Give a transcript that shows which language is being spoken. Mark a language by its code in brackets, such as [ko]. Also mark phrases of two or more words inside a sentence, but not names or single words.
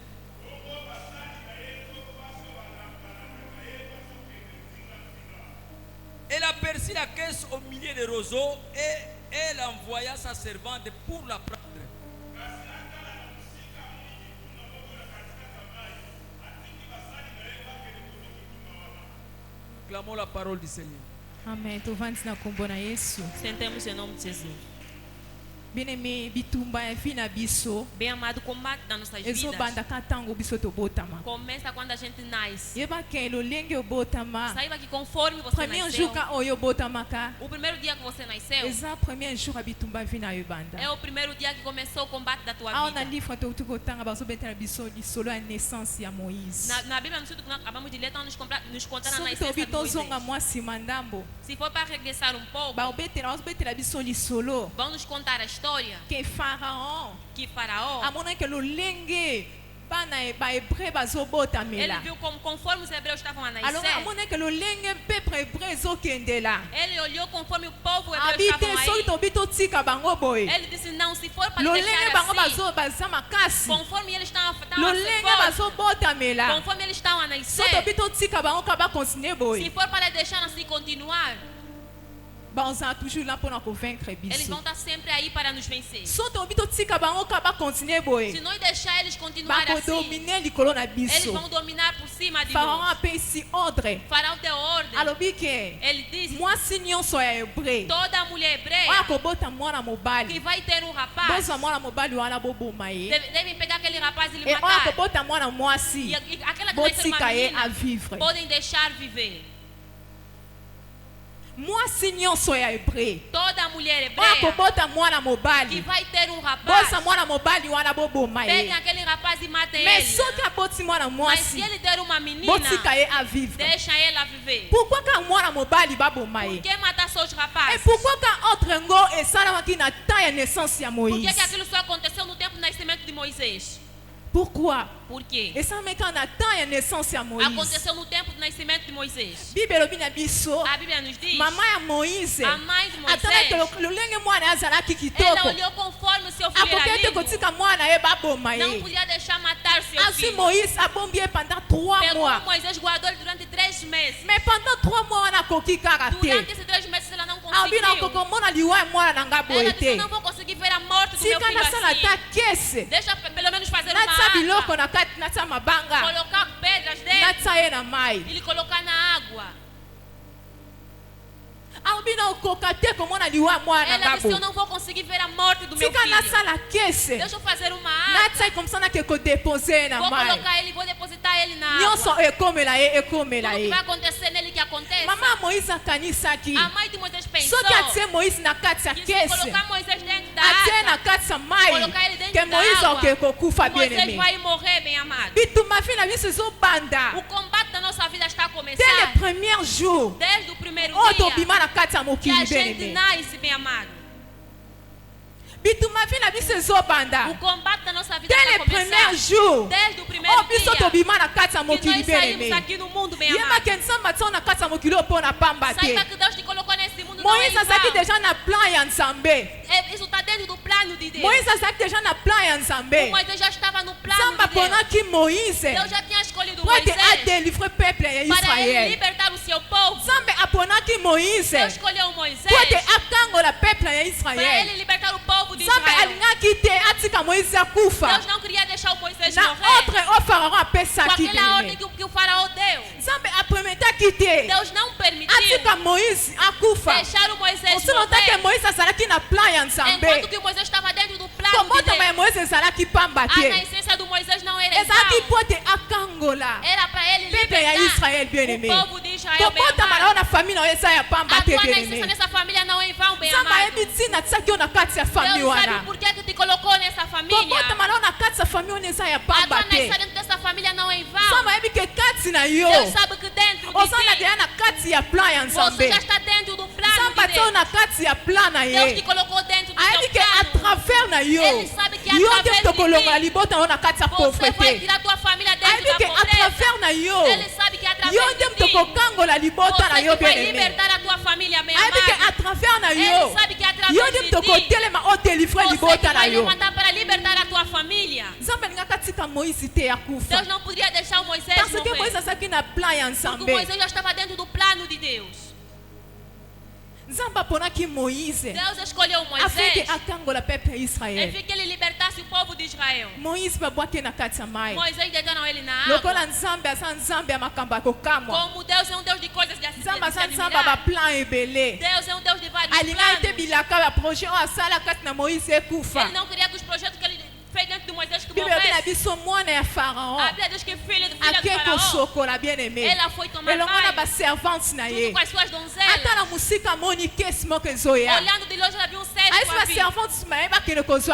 [fr] Elle aperçut la caisse au milieu des roseaux et elle envoya sa servante pour la prendre. Clamons la parole du Seigneur. [ln] amen tovandi na nkombo na yesu [pt] Sentemos em nome de Jesus. [fr] bien-aimé [ln] bitumba ya vi na biso [pt] Bem amado, o combate das nossas vidas [ln] ezobandaka ntango biso tobotama [pt] começa quando a gente nasce. [ln] yeba ke lolenge obotama [pt] Saiba que conforme você [ln] premier [pt] nasceu, [ln] jour ka oyo obotamaka [pt] o primeiro dia que você nasceu [ln] eza [fr] premier jour [ln] ya bitumba vi na yo ebanda [pt] é o primeiro dia que começou o combate da tua [ln] awa na [pt] vida. [ln] livre touti kotanga bazobetela biso lisolo ya naissance ya moïse [pt] Na Bíblia, no estudo que nós acabamos de ler, estão nos contando a [ln] soki [pt] nascença [ln] tobi [pt] de Moisés. [ln] tozonga mwa nsima ndambo [pt] Se for para regressar um pouco, [ln] bazobetela biso lisolo [pt] vão nos contar a história [ln] ke pharaon [pt] que Faraó, [ln] amonaki lolenge bana bahébreu [pt] ele [ln] bazobotamela [pt] viu como conforme os hebreus estavam a [ln] alors [pt] nascer, [ln] amonaki lolenge [fr] peuple hébreu [ln] ezokendela [pt] ele olhou conforme o povo hebreu [ln] abi te [pt] estavam [ln] soki [pt] aí. [ln] tobi totika bango boye [pt] Ele disse, não, se for para [ln] lolenge [pt] deixar [ln] bango [pt] assim, [ln] baza makasi [pt] conforme eles estão a ser [ln] lolenge [pt] fortes, [ln] bazobotamela [pt] conforme eles estão a [ln] soki [pt] nascer, [ln] tobi totika bango ka bakontinue [pt] se [ln] boye [pt] for para deixar assim continuar, [ln] bazala [fr] toujours là [ln] mpona kovaincre [pt] eles vão [ln] biso [pt] estar sempre aí para nos vencer. [ln] soki tobi totika bango ka bakontinue [pt] Se [ln] boye [pt] nós deixar eles continuar assim, [ln] bakodomine likolo na [pt] eles [ln] biso [pt] vão dominar por cima de [ln] pharaon [pt] nós. [ln] apesi ordre [pt] Faraó deu ordem. [ln] alobi ke [pt] Ele disse, [ln] mwasi nyonso ya hébreu [pt] toda mulher [ln] oyo [pt] hebreia [ln] akobota mwana [pt] que [ln] mobali [pt] vai ter um rapaz, [ln] bozwa mwana mobali wana boboma ye [pt] devem pegar aquele rapaz e lhe [ln] e oyo [pt] matar. [ln] akobota mwana mwasi [pt] E aquela que vai ser uma [ln] botika ye [pt] menina, [ln] avivre [pt] podem deixar viver. [ln] mwasi nyonso ya hébreu [pt] Toda mulher [ln] oyo [pt] hebreia [ln] akobota mwana [pt] que [ln] mobali [pt] vai ter um rapaz, [ln] bozwa mwana mobali wana boboma [pt] peguem [ln] ye [pt] aquele rapaz e matem [ln] mais [pt] ele. [ln] soki aboti mwana [pt] Mas se [ln] mwasi [pt] ele der uma menina, [ln] botika ye avivre [pt] deixa ela viver. [ln] pourquoi ka mwana mobali baboma [pt] Por [ln] ye [pt] que matar só os [ln] e [pt] rapazes? [ln] pourquoi ka ordre ngo esalamaki na temps ya naissance ya [pt] Por que, [ln] moïse [pt] que aquilo só aconteceu no tempo do nascimento de Moisés? [ln] pourquoi [pt] Por quê? [ln] esalamaki na temps ya naissance ya moïse [pt] Aconteceu no tempo do nascimento de Moisés. [ln] bible elobi na biso [pt] A Bíblia nos diz, [ln] mama ya moïse [pt] a mãe de Moisés, [ln] atalaki lolenge mwana azalaki [pt] ela [ln] kitoko [pt] olhou conforme o seu filho [ln] akoki ete [pt] língua. [ln] kotika mwana ye baboma [pt] Não [ln] ye. [pt] podia deixar matar seu [ln] Azwi [pt] filho. [ln] Moïse abombi ye pendant 3 [pt] Pegou [ln] mois. [pt] Moisés, guardou ele durante 3 meses. [fr] Mais pendant 3 mois [ln] wana akoki kaka [pt] Durante [ln] te. [pt] esses 3 meses ela não [ln] Abina [pt] conseguiu. [ln] kokomona liwa ya mwana na nga [pt] Ela [ln] boye [pt] disse, eu [ln] te. [pt] não vou conseguir ver a morte do meu [ln] Tika [pt] filho [ln] nasala [pt] assim. [ln] ata kese. [pt] Deixa pelo menos fazer uma [ln] Natisa biloko [pt] água. [ln] na kati, natisa mabanga. [pt] Colocar pedras dentro [ln] Natisa ye na mai. [pt] e colocar na água. [ln] Abina okoka te komona liwa ya mwana na [pt] Ela [ln] nga [pt] disse, eu [ln] boye. [pt] não vou conseguir ver a morte do meu [ln] Tika [pt] filho. [ln] nasala kese. [pt] Deixa eu fazer uma água. [ln] Natisa komsana ke kodepose ye na [pt] Vou [ln] mai. [pt] colocar ele, vou depositar ele na água. [ln] Nyonso ekomela ye, ekomela [pt] Tudo que [ln] ye. [pt] vai acontecer nele que aconteça. [ln] Mama Moïse akanisaki. [pt] A mãe de Moisés pensou [ln] Soki atie Moïse na kati ya [pt] que se [ln] kese. [pt] colocar Moisés dentro da [ln] Atie na [pt] água, [ln] kati ya mai. [pt] colocar ele dentro [ln] Ke [pt] da [ln] Moïse [pt] água, [ln] oke kokufa bien [pt] Moisés [ln] aimé. [pt] vai morrer, bem amado. [ln] Bituma fi na biso ezobanda. [pt] O combate da nossa vida está a [ln] Dès [pt] começar [fr] le premier jour. [pt] desde o primeiro [ln] Oyo [pt] dia [ln] tobima na kati ya [pt] que [ln] mokili [pt] a [ln] bien [pt] gente [ln] aimé. [pt] nasce, bem amado. [ln] Bituma fi na biso [pt] O [ln] ezobanda. [pt] combate da nossa vida [ln] Dès [pt] está a [fr] le premier [pt] começar [ln] jour. [pt] desde o primeiro [ln] Oyo biso [pt] dia [ln] tobima na kati ya [pt] que [ln] mokili [pt] nós [ln] bien [pt] saímos [ln] aimé. [pt] aqui no mundo, bem [ln] Yeba [pt] amado. [ln] ke nzambe atia na kati ya mokili oyo mpo na pamba te. [pt] Saiba que Deus te colocou nesse mundo não é [ln] Moïse azalaki [pt] igual. [ln] deja na plan ya nzambe. [pt] Isso está dentro do plano de Deus. [ln] Moïse azalaki deja na plan ya nzambe. [pt] Moisés já estava no plano [ln] Nzambe [pt] de Deus. [ln] aponaki Moïse [pt] Deus já tinha escolhido [ln] po ete [pt] Moisés [ln] adelivre peuple ya [pt] para ele [ln] Israel. [pt] libertar o seu povo. [ln] Nzambe aponaki Moïse [pt] Deus escolheu Moisés [ln] po ete akangola peuple ya [pt] para ele [ln] Israel. [pt] libertar o povo de [ln] Nzambe [pt] Israel. [ln] alingaki te atika Moïse akufa. [pt] Deus não queria deixar o Moisés [ln] Na [pt] morrer [ln] ordre o Faraon [pt] com [ln] apesaki [pt] aquela ordem [ln] bien. [pt] que o faraó deu. [ln] Nzambe aprometaki te [pt] Deus não permitiu [ln] atika Moïse akufa. [pt] deixar o Moisés [ln] osilotake [pt] morrer [ln] Moïse azalaki na plan ya [pt] enquanto [ln] nzambe. [pt] que Moisés estava dentro do plano de [ln] Kobotama ya [pt] Deus. [ln] Moïse ezalaki pamba [pt] A [ln] te. [pt] nascença do Moisés não era [ln] ezalaki [pt] igual. [ln] po ete akangola [pt] Era para ele [ln] peuple ya [pt] libertar [ln] Israel [fr] bien aimé. [pt] o povo de Israel, bem [ln] Kobotama [pt] amado. [ln] nao na famille na yo eza ya pamba [pt] A [ln] te [pt] tua [ln] bien [pt] nascença [ln] aimé. [pt] nessa família não é em vão, bem [ln] Nzambe [pt] amado. [ln] ayebi ntina atisaki yo na kati ya famille [pt] Deus sabe [ln] wana. [pt] por que te colocou nessa família. [ln] Kobotama nao na kati ya famille wana eza ya [pt] A [ln] pamba [pt] tua [ln] te. [pt] nascença dentro dessa família não é em vão. [ln] Nzambe ayebi ke kati na yo [pt] Deus sabe que dentro de [ln] oza na [pt] ti [ln] deya na kati ya plan ya [pt] você [ln] nzambe. [pt] já está dentro do plano [ln] Nzambe [pt] de [ln] atia yo [pt] Deus. [ln] na kati ya plan na [pt] Deus te [ln] ye. [pt] colocou dentro do [ln] ayebi [pt] seu [ln] ke a [pt] plano. [ln] travers na yo [pt] Ele sabe que [ln] yo [pt] através [ln] nde tokolongola [pt] de ti, [ln] libota na yo na kati ya [pt] Você vai [ln] pauvreté. [pt] tirar tua família dentro [ln] ayebi [pt] da [ln] ke a [pt] pobreza. [ln] travers na yo [pt] Ele sabe que através [ln] yo [pt] de [ln] nde [pt] ti [ln] tokokangola libota na [pt] você [ln] yo [pt] que vai [fr] bien aimé. [pt] libertar a tua família, meu [ln] ayebi ke [pt] amado. [fr] a travers [ln] na [pt] Ele [ln] yo [pt] sabe que através [ln] yo [pt] de [ln] nde [pt] ti [ln] tokotelema odelivre [pt] você que [ln] libota na [pt] vai [ln] yo. [pt] levantar para libertar a tua família. [ln] Nzambe alingaka tika Moïse te akufa. [pt] Deus não podia deixar o Moisés [fr] Parce que Moïse [pt] morrer. [ln] azalaki na plan ya [pt] Porque o [ln] nzambe. [pt] Moisés já estava dentro do plano de Deus. [ln] Nzambe aponaki Moïse [pt] Deus escolheu [ln] afin ke [pt] Moisés [ln] akangola peuple ya [pt] e [ln] Israel. [pt] fez que ele libertasse o povo de Israel. [ln] Moïse babwaki na kati ya mai. [pt] Moisés deitaram ele na [ln] lokola [pt] água. [ln] nzambe aza nzambe ya makambo ya kokamwa. [pt] Como Deus é um Deus de coisas de [ln] nzambe aza nzambe ya [pt] admirar. [ln] baplan ebele. [pt] Deus é um Deus de vários [ln] alingaki te [pt] planos. [ln] bilaka baprojet oyo asala kati na Moïse ekufa. [pt] Ele não queria que os projetos que ele fez dentro de Moisés que [ln] Bible elobi na [pt] morresse. [ln] biso mwana ya Pharaon [pt] A Bíblia diz que filha do [ln] ake [pt] faraó, [ln] kosokola [fr] bien aimé. [pt] ela foi tomar [ln] elongo na [pt] banho [ln] baservante na [pt] junto [ln] ye. [pt] com as suas [ln] ata [pt] donzelas. [ln] na mosika amoni kesi moko ezoya. [pt] Olhando de longe, ela viu um cetro [ln] ayesi [pt] com a vida. [ln] baservante nsima ye bakende kozwa